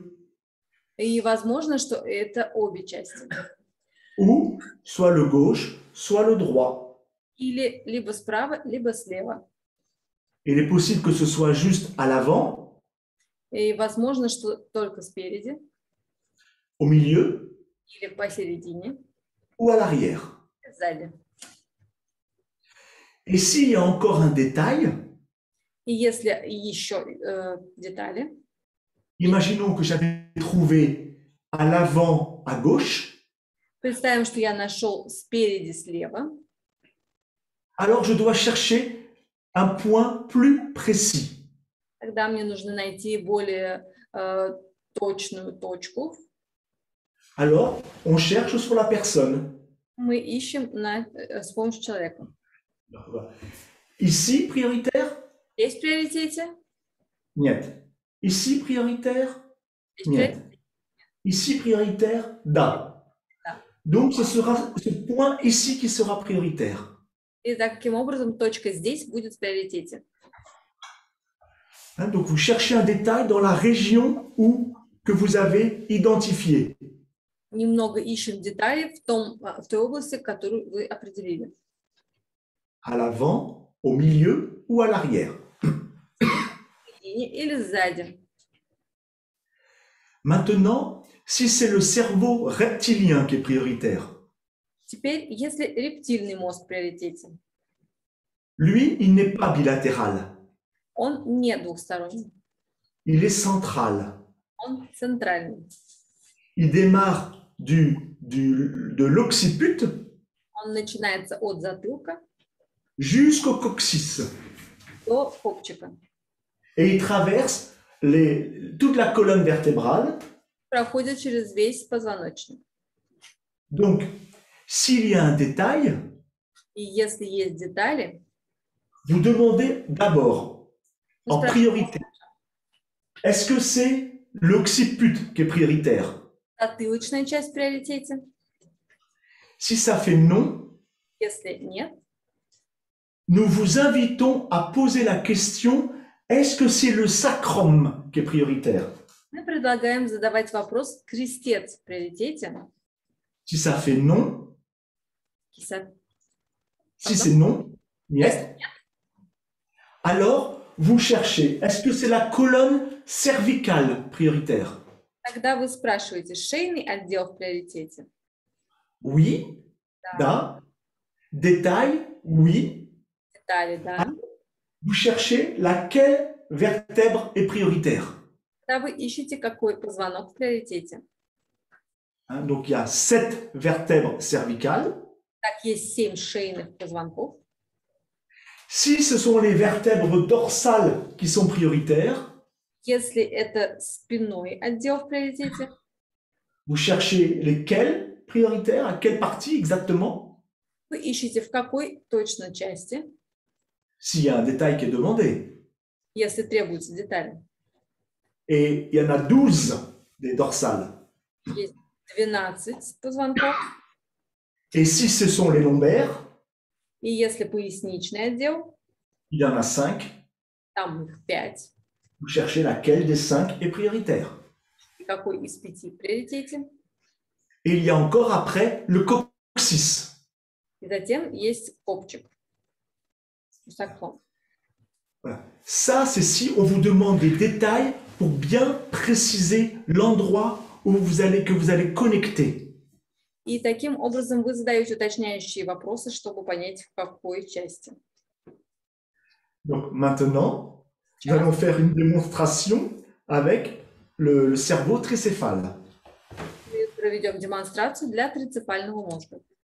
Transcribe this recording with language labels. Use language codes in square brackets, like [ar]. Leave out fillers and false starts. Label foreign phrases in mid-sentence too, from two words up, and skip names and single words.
[ru] И возможно, что это обе части. [fr] ou soit le gauche, soit le droit. [ru] Или либо справа, либо слева. [fr] Il est possible que ce soit juste à l'avant, [ru] И возможно, что только спереди, [fr] au milieu [ru] или посередине, [fr] ou à l'arrière. [ru] сзади. [fr] Et s'il y a encore un détail, [ru] И если еще детали, [fr] imaginons que j'avais trouvé à l'avant à gauche, [ru] представим, что я нашел спереди слева, [fr] alors je dois chercher un point plus précis. [ru] тогда мне нужно найти более точную точку. [fr] Alors, on cherche sur la personne. [ru] Мы ищем с помощью человека. [fr] Ici, prioritaire? [ru] Есть в приоритете? Нет. [fr] Ici, prioritaire? [ru] Есть Нет. [fr] Ici, prioritaire? Da. [ru] Да. [fr] Donc, ce sera ce point ici qui sera prioritaire. [ru] И таким образом точка здесь будет в приоритете. [fr] Donc, vous cherchez un détail dans la région que vous avez identifiée. [ru] Немного ищем детали в той области, которую вы определили. [fr] À l'avant, au milieu ou à l'arrière. [ru] Или сзади. [fr] Maintenant, si c'est le cerveau reptilien qui est prioritaire, [ru] Теперь, если рептильный мозг в приоритете, [fr] lui, il n'est pas bilatéral. [ru] он не двухсторонний, [fr] Il est central. [ru] он центральный. [fr] Il démarre de l'occiput [ru] Он начинается от затылка [fr] jusqu'au coccyx. [ru] до копчика. [fr] Et il traverse toute la colonne vertébrale. [ru] Проходит через весь позвоночник. [fr] Donc, s'il y a un détail, [ru] И если есть детали, [fr] vous demandez d'abord, vous en priorité, est-ce que c'est l'occiput qui est prioritaire? [ru] затылочная часть в приоритете. [fr] Si ça fait non, [ru] Если нет, [fr] nous vous invitons à poser la question, est-ce que c'est le sacrum qui est prioritaire? [ru] мы предлагаем задавать вопрос крестец в приоритете. [fr] Si ça fait non, [ru] Киса- [fr] si c'est non, yes, alors vous cherchez, est-ce que c'est la colonne cervicale prioritaire? [ru] Тогда вы спрашиваете, шейный отдел в приоритете? [fr] Oui, da. Détail, oui. [ru] Детали, да. [fr] Vous cherchez laquelle vertèbre est prioritaire. [ru] Тогда вы ищете, какой позвонок в приоритете. [fr] Donc il y a 7 vertèbres cervicales. [ru] Так, есть 7 шейных позвонков. [fr] Si ce sont les vertèbres dorsales qui sont prioritaires, [ru] Если это спинной отдел в приоритете, [fr] vous cherchez lesquelles prioritaires, à quelle partie exactement, [ru] вы ищете в какой точно части, [fr] s'il y a un détail qui est demandé. [ru] если требуются детали. [fr] Et il y en a 12 des dorsales. [ru] Есть 12 позвонков. [fr] Et si ce sont les lombaires, [ru] И если поясничный отдел, [fr] il y en a 5. [ru] там их 5. [fr] Vous cherchez laquelle des 5 est prioritaire. [ru] И какой из 5 в приоритете. [fr] Et il y a encore après le coccyx. [ru] И затем есть копчик. Саксон. [fr] Voilà. Ça, c'est si on vous demande des détails pour bien préciser l'endroit que vous allez connecter. [ru] И таким образом вы задаете уточняющие вопросы, чтобы понять, в какой части. [fr] Donc maintenant, nous allons faire une démonstration avec le cerveau tricéphale. [ru] Мы проведем демонстрацию для трицепального мозга.